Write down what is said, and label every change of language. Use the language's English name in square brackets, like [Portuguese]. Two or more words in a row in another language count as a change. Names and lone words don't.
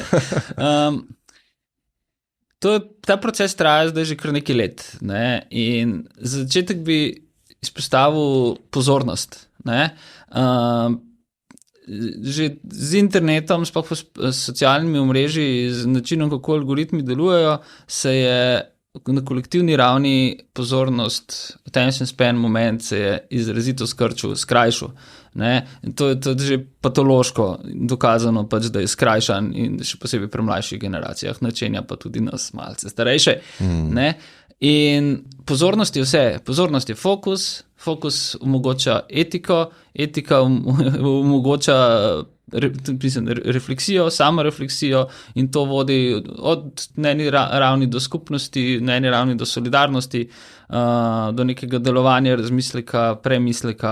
[Slovenian] Ta proces traja zdaj že kar nekaj let, ne, in za začetek bi izpostavil pozornost, ne. Že z internetom, sploh s socialnimi omrežji, z načinom, kako algoritmi delujejo, se je na kolektivni ravni pozornost, [English] attention span [Slovenian] moment se je izrazito skrajšal. Ne? In to je že patološko dokazano, pač, da je skrajšan in še posebej pri mlajših generacijah, načenja pa tudi nas malce starejše. Ne? In pozornost je vse, pozornost je fokus omogoča etiko, etika omogoča refleksijo, samorefleksijo, in to vodi od na eni ravni do skupnosti, na eni ravni do solidarnosti, do nekega delovanja, razmisleka, premisleka.